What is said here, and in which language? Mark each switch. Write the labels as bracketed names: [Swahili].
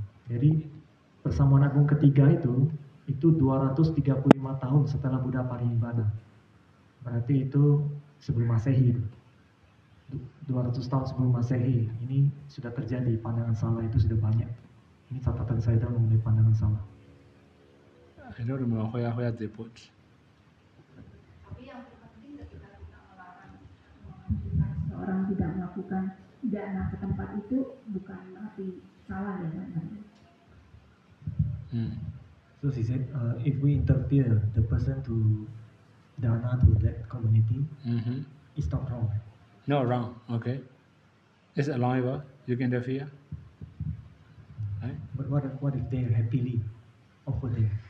[Indonesian] Jadi persamuan agung ketiga itu 235 tahun setelah Buddha parinibbana. Berarti itu sebelum Masehi. 200 tahun sebelum Masehi. Ini sudah terjadi, pandangan salah itu sudah banyak. Ini catatan saya mengenai pandangan salah. [English] I don't remember where they put. [Indonesian] Tapi yang terpenting ketika kita melarang seorang tidak melakukan dana ke tempat itu bukan berarti salah ya kan? [English] So she said, if we interfere the person to dana to that community, it's not wrong. No, wrong. Okay. Is it allowable? You can interfere. Right? But what if they happily offer there?